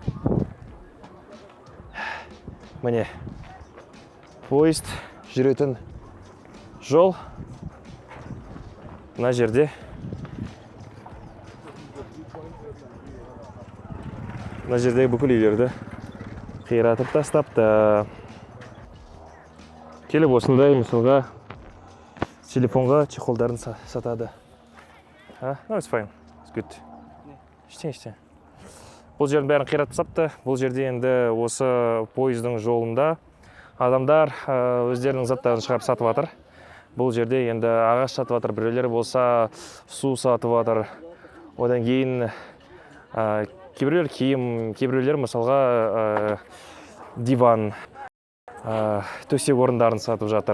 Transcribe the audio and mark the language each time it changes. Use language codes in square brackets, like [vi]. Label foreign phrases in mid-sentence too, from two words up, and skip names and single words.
[kk] Міне, поезд жүретін жол мына жерде. Мына жердегі бүкіл үйлерді қиратып тастапты. келіп осындай мысалға телефонға чехолдарын сатады. [en] No, it's fine. It's good. [kk] Ештеңе. Бұл жердің бәрін қиратып сапты. Бұл жерде енді осы пойыздың жолында адамдар өздерінің заттарын шығарып сатып жатыр. Бұл жерде енді ағаш сатып жатыр, біреулер болса су сатып жатыр. Одан кейін кейбіреулер киім, кейбіреулер мысалға диван, төсек орындарын сатып жатыр.